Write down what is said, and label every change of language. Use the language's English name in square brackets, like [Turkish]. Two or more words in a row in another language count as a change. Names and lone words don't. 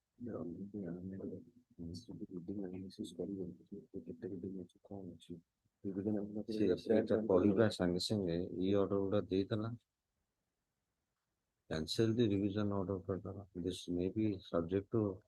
[Odia] ସେଇଟା କହିବା ସାଙ୍ଗେ ସାଙ୍ଗେ ଇ ଅର୍ଡର ଗୁଡା ଦେଇଦେଲା [English] cancel the revision order [Odia] କରିଦେଲା [English] this may be subject to